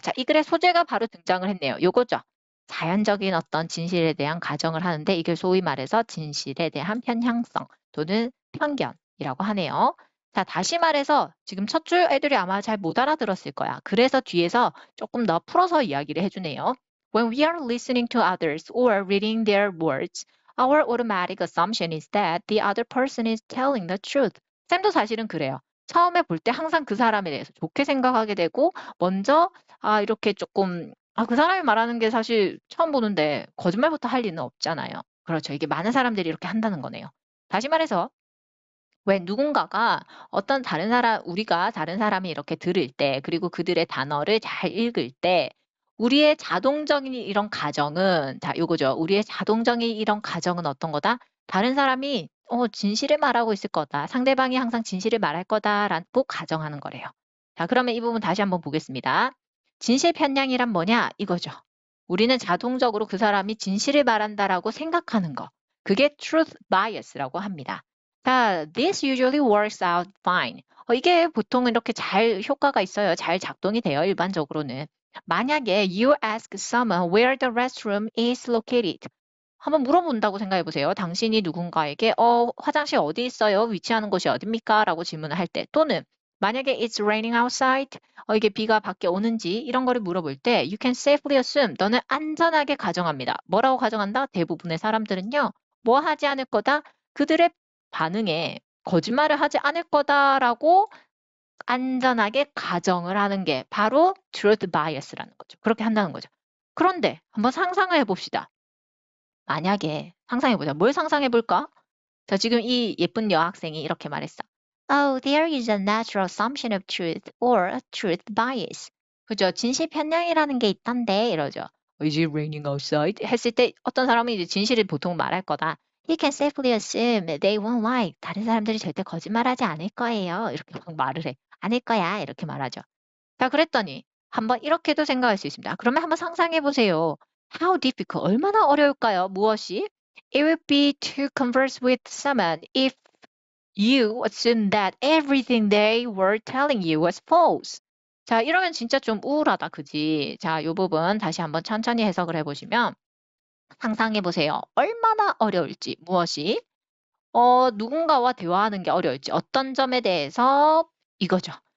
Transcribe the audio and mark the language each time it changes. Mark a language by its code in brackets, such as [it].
[ko] 자, 이 글의 소재가 바로 등장을 했네요. 요거죠. 자연적인 어떤 진실에 대한 가정을 하는데 이게 소위 말해서 진실에 대한 편향성 또는 편견이라고 하네요. 자, 다시 말해서 지금 첫 줄 애들이 아마 잘 못 알아들었을 거야. 그래서 뒤에서 조금 더 풀어서 이야기를 해주네요. [en] When we are listening to others or reading their words, our automatic assumption is that the other person is telling the truth. [ko] 쌤도 사실은 그래요. 처음에 볼 때 항상 그 사람에 대해서 좋게 생각하게 되고 먼저 이렇게 조금 그 사람이 말하는 게 사실 처음 보는데 거짓말부터 할 리는 없잖아요. 그렇죠. 이게 많은 사람들이 이렇게 한다는 거네요. 다시 말해서 왜 누군가가 우리가 다른 사람이 이렇게 들을 때, 그리고 그들의 단어를 잘 읽을 때, 우리의 자동적인 이런 가정은, 자, 요거죠. 우리의 자동적인 이런 가정은 어떤 거다? 다른 사람이, 진실을 말하고 있을 거다. 상대방이 항상 진실을 말할 거다라고 가정하는 거래요. 자, 그러면 이 부분 다시 한번 보겠습니다. 진실 편향이란 뭐냐? 이거죠. 우리는 자동적으로 그 사람이 진실을 말한다라고 생각하는 거. 그게 truth bias라고 합니다. [en] 자, this usually works out fine. [ko] 이게 보통 이렇게 잘 효과가 있어요. 잘 작동이 돼요. 일반적으로는. 만약에 [en] you ask someone where the restroom is located. [ko] 한번 물어본다고 생각해 보세요. 당신이 누군가에게 화장실 어디 있어요? 위치하는 곳이 어딥니까? 라고 질문을 할 때, 또는 만약에 [en] it's raining outside, [ko] 이게 비가 밖에 오는지 이런 거를 물어볼 때 [en] you can safely assume, [ko] 너는 안전하게 가정합니다. 뭐라고 가정한다? 대부분의 사람들은요. 뭐 하지 않을 거다? 그들의 반응에 거짓말을 하지 않을 거다라고 안전하게 가정을 하는 게 바로 truth bias라는 거죠. 그렇게 한다는 거죠. 그런데 한번 상상을 해봅시다. 만약에 상상해보자. 뭘 상상해볼까? 자, 지금 이 예쁜 여학생이 이렇게 말했어. [en] Oh, there is a natural assumption of truth or a truth bias. [ko] 그죠? 진실 편향이라는 게 있던데 이러죠. [en] Is it raining outside? [ko] 했을 때 어떤 사람은 이제 진실을 보통 말할 거다. [en] He can safely assume they won't lie. [ko] 다른 사람들이 절대 거짓말하지 않을 거예요. 이렇게 막 말을 해. 않을 거야. 이렇게 말하죠. 자, 그랬더니 한번 이렇게도 생각할 수 있습니다. 그러면 한번 상상해 보세요. [en] How difficult? [ko] 얼마나 어려울까요? 무엇이? [en] It would be to converse with someone if you assumed that everything they were telling you was false. [ko] 자, 이러면 진짜 좀 우울하다, 그지? 자, 이 부분 다시 한번 천천히 해석을 해보시면 상상해 보세요. 얼마나 어려울지, 무엇이? 누군가와 대화하는 게 어려울지, 어떤 점에 대해서 이거죠.